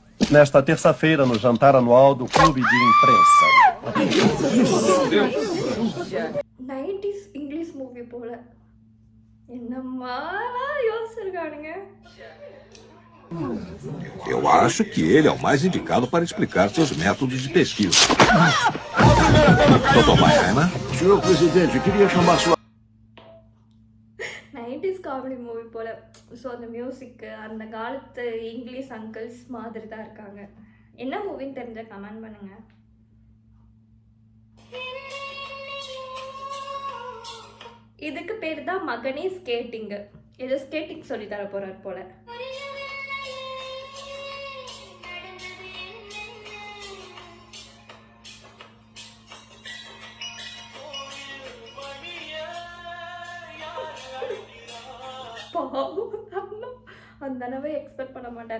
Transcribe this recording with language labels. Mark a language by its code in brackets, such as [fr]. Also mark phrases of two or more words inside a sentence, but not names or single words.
[pt] nesta terça-feira no jantar anual do Clube de Imprensa. [ta] 90s [en] English movie [ta] போல என்னமாலாம் யோசிச்சிருக்கானுங்க. [pt] Eu acho que ele é o mais indicado para explicar seus métodos de pesquisa. Dr. Baiana? Senhor presidente, queria chamar sua... [ta] 90s [en] comedy movie [ta] போல. ஸோ அந்த மியூசிக்கு அந்த காலத்து [en] English uncles [ta] மாதிரி தான் இருக்காங்க. என்ன மூவின்னு தெரிஞ்ச கமெண்ட் பண்ணுங்க. இதுக்கு பேர் தான் மகனே ஸ்கேட்டிங்கு. ஏதோ ஸ்கேட்டிங் சொல்லி தர போறார் போல. அந்த தடவை எக்ஸ்பெக்ட் பண்ண மாட்டாரு.